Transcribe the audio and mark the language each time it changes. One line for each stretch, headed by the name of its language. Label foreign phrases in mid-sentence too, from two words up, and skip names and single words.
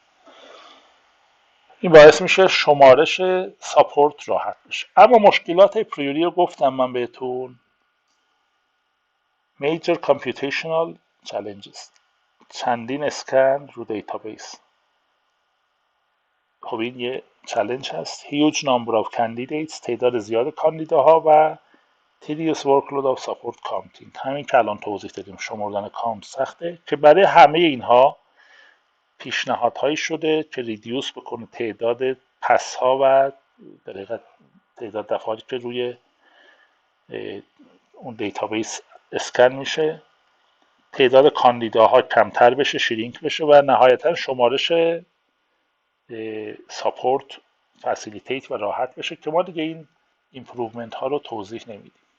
Persian: این باعث میشه شمارش ساپورت راحت بشه. اما مشکلات پریوری رو گفتم من بهتون.
English: Major Computational Challenges،
Persian: چندین اسکن رو دیتابیس. خب این یه چالش هست.
English: Huge number of candidates،
Persian: تعداد زیاد کاندیداها، و
English: tedious workload of support counting،
Persian: همین که الان توضیح دادیم، شمردن کانت سخته. که برای همه اینها پیشنهادهایی شده که ریدیوس بکنه تعداد پس ها و در تعداد دفعاتی که روی اون دیتابیس اسکن میشه، تعداد کاندیداها کمتر بشه، شرینک بشه، و نهایتا شمارش ساپورت فسیلیتیت و راحت بشه، که ما دیگه این ایمپروومنت ها رو توضیح نمیدیم.